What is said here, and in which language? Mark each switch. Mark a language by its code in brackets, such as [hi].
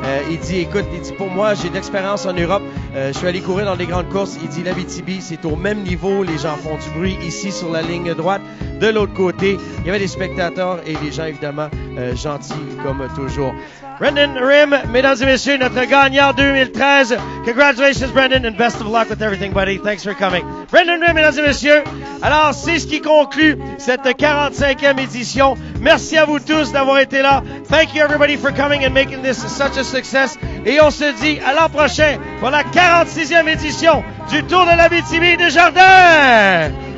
[fr] Il dit, écoute, pour moi, j'ai de l'expérience en Europe. Je suis allé courir dans des grandes courses. Il dit, l'Abitibi, c'est au même niveau. Les gens font du bruit ici sur la ligne droite. De l'autre côté, il y avait des spectateurs et des gens, évidemment, gentils comme toujours. Brendan Rim, mesdames et messieurs, notre gagnant 2013. [en] Congratulations, Brendan, and best of luck with everything, buddy. Thanks for coming. Brendan Rim, [fr] mesdames et messieurs. Alors, c'est ce qui conclut cette 45e édition. Merci à vous tous d'avoir été là. [en] Thank you, everybody, for coming and making this such a success. [fr] Et on se dit à l'an prochain pour la 46e édition du Tour de l'Abitibi-Desjardins.